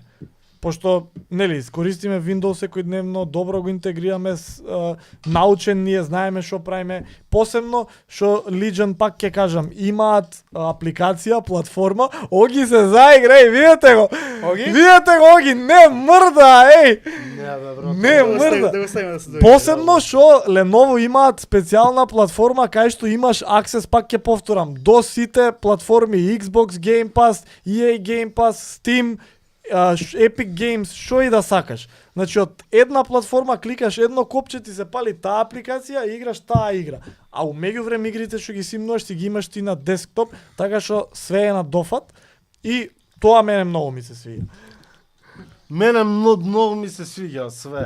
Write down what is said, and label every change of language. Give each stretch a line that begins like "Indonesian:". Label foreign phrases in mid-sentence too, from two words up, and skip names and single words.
Macedonian: Пошто, нели, искористиме Windows секојдневно, добро го интегрираме, научен ние, знаеме што правиме, посебно што Legion пак ќе кажам, имаат апликација, платформа, Оги се заигра, видете го. Оги? Видете го, Оги, не мрда, еј. Не, бе, брат. Не мрда. Да го ставиме да се дојде. Посебно што Lenovo имаат специјална платформа кај што имаш аксес, пак ќе повторам, до сите платформи Xbox Game Pass, EA Game Pass, Steam, Epic Games, што и да сакаш. Значи од една платформа кликаш едно копче, ти се пали таа апликација и играш таа игра. А у меѓувреме игрите што ги симнуваш, ти ги имаш ти на десктоп, така што све е на дофат и тоа мене многу ми се свиѓа. Мене многу ми се свиѓа све.